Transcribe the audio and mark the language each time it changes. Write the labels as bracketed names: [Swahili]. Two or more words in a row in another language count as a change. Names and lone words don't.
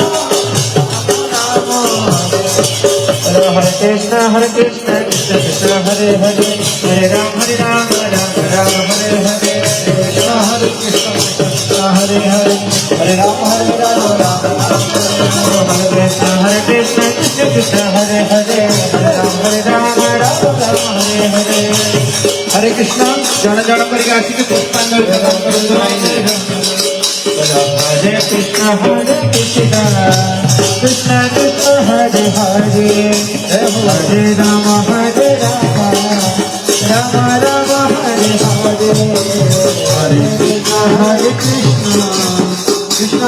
[Sanskrit] हरे कृष्ण कृष्ण कृष्ण हरे हरे, हरे राम राम राम हरे हरे, हरे कृष्ण कृष्ण हरे हरे, हरे राम राम हरे कृष्ण कृष्ण कृष्ण हरे हरे, हरे राम राम हरे हरे, हरे कृष्ण [Odia] ଜଣ ଜଣ କରିକି ଆସିକି ପୁଷ୍ପାଞ୍ଜଳି ପ୍ରଦାନ କରନ୍ତୁ ଭାଇମାନେ। [Sanskrit] हरे कृष्ण कृष्ण कृष्ण हरे हरे हरे राम राम राम हरे हरे हरे कृष्ण कृष्ण